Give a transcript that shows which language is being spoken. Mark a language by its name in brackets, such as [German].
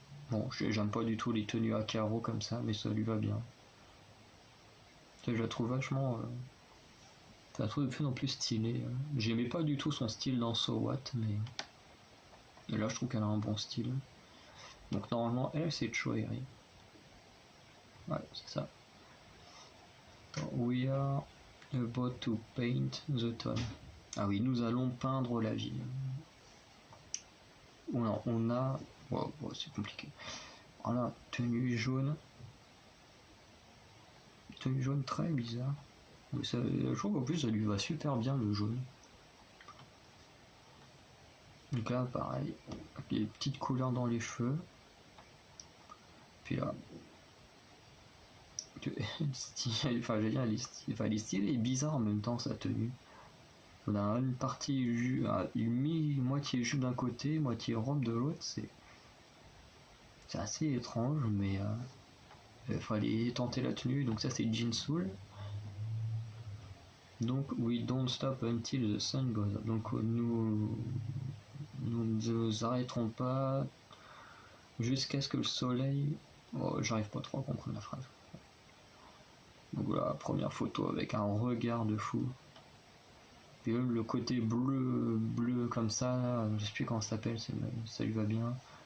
[French] Bon, j'aime pas du tout les tenues à carreaux comme ça, mais ça lui va bien. Je la trouve vachement... je la trouve de plus en plus stylée. J'aimais pas du tout son style dans So What, mais là je trouve qu'elle a un bon style. Donc normalement elle c'est Choeri. Ouais, c'est ça. [English] We are about to paint the town. [French] Ah oui, nous allons peindre la ville. Alors, on a... Wow, c'est compliqué. Voilà, tenue jaune. Tenue jaune très bizarre. Mais ça, je trouve qu'en plus ça lui va super bien le jaune. Donc là pareil, les petites couleurs dans les cheveux. Puis là, enfin j'allais dire, elle est stylée et bizarre en même temps sa tenue. On a une partie moitié jupe d'un côté, moitié robe de l'autre, c'est assez étrange, mais il fallait tenter la tenue. Donc ça c'est Jin Soul. [English] Donc we don't stop until the sun goes up. [French] Donc nous ne arrêterons pas jusqu'à ce que le soleil... Oh, j'arrive pas trop à comprendre la phrase. Donc voilà, première photo avec un regard de fou. Puis le côté bleu comme ça, là, je sais plus comment ça s'appelle, ça lui va bien.